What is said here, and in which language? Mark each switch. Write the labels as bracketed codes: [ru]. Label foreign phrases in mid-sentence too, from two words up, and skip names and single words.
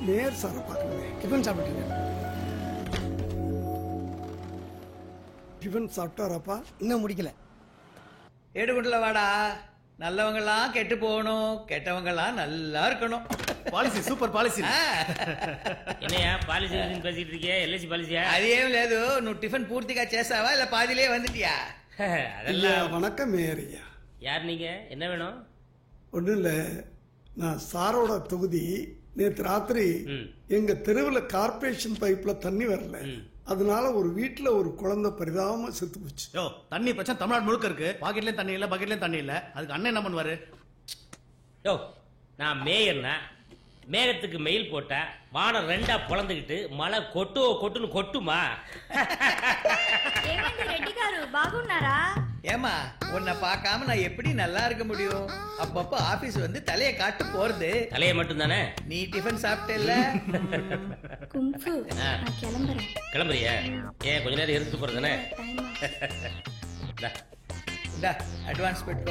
[ta] மேயர் சாரை பார்க்கணும். டிஃபன் சாப்பிட்டீங்க? டிஃபன் சாப்பிட்டாராப்பா? இன்னும் முடிக்கல. ஏடுகுண்டல வாடா. நல்லவங்கெல்லாம் கெட்டு போகணும், கெட்டவங்கெல்லாம் நல்லா இருக்கணும். [te] పాలసీ సూపర్ పాలసీ. [ta] என்னையா பாலிசி பேசிட்டு இருக்கியா? எல்ஐசி பாலிசியா? [te] అదేం లేదు. నువ్వు టిఫిన్ పూర్తిగా చేసావా [ta] இல்ல பாதியிலே வந்துட்டியா? அதெல்லாம் வணக்கம் மேயர் ஐயா. யார் நீங்க? என்ன வேணும்? ஒன்றும் இல்லை, நான் சாரோட தொகுதி. நேற்று ராத்திரி எங்க தெருவில் கார்பரேஷன் பைப்ல தண்ணி வரல, அதனால ஒரு வீட்டுல ஒரு குழந்தை பரிதாபமா செத்து போச்சு. யோ, தண்ணி பிரச்சனை தமிழ்நாடு முழுக்க இருக்கு. பாக்கெட்லயும் தண்ணி இல்ல, பக்கெட்லயும் தண்ணி இல்ல. அதுக்கு அண்ணன் என்ன பண்ணுவாரு? யோ, நான் மேயர்னா மேகத்துக்கு மெயில் போட்டா வானம் ரெண்டா பொளந்துக்கிட்டு மழை கொட்டுன்னு கொட்டுமா? [te] రెడ్డి గారు బాగున్నారా? [ta] ஏமா உன்னை பார்க்காம நான் எப்படி நல்லா இருக்க முடியும்? அப்பப்ப ஆபீஸ் வந்து தலையை காட்டு போறது. தலையை மட்டும் தானே? நீ டிஃபன் சாப்பிட்டேல்ல? குங்ஃபு நான் கிளம்புறேன். கிளம்புறியா? ஏன் கொஞ்ச நேரம் இருந்து போறதானே? இந்தா அட்வான்ஸ் பெட்டுக்கோ.